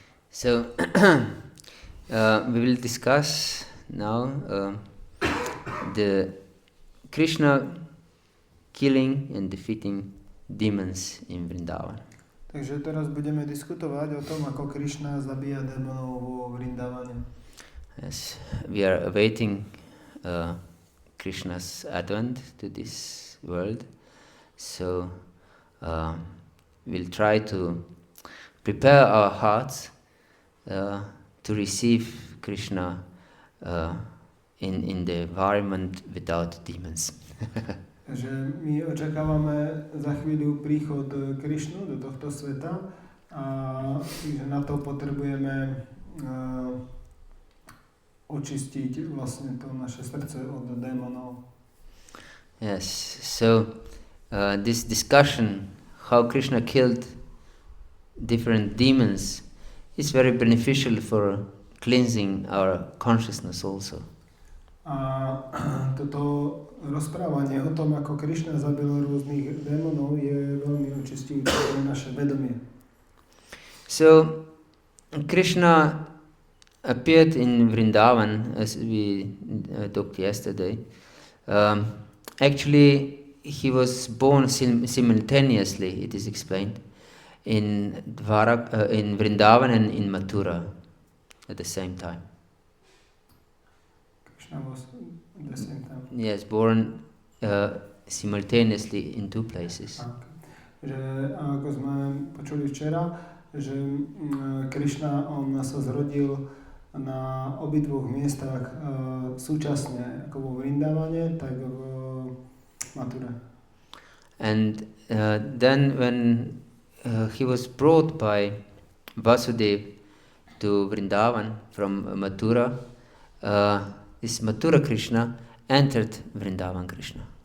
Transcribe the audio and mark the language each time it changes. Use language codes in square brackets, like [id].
[en] So we will discuss now the Krishna killing and defeating demons in Vrindavan. [sk] Takže teraz budeme diskutovať o tom, ako Krishna zabíja démonov vo Vrindavane. [en] Yes, we are awaiting Krishna's advent to this world, so we'll try to prepare our hearts to receive Krishna in the environment without demons. [sk] Takže my očakávame za chvíľu príchod Krišnu do tohto sveta a že na to potrebujeme očistiť vlastne to naše srdce od démonov. [en] Yes, so this discussion how Krishna killed different demons is very beneficial for cleansing our consciousness also. [sk] A toto rozprávanie o tom, ako Krishna zabil rôznych démonov, je veľmi očistujúce pre naše vedomie. [en] So Krishna appeared in Vrindavan, as we talked yesterday. Actually, he was born simultaneously, it is explained, in Vrindavan and in Mathura at the same time. Krishna was at the same time. Yes, born simultaneously in two places. [sk] Že ako sme počuli včera, že Krishna on sa zrodil na obidvoch miestach súčasne, ako vo Vrindavane, tak v Mature. [en] And then when he was brought by Vasudev to Vrindavan from Mathura, this Mathura Krishna entered Vrindavan Krishna.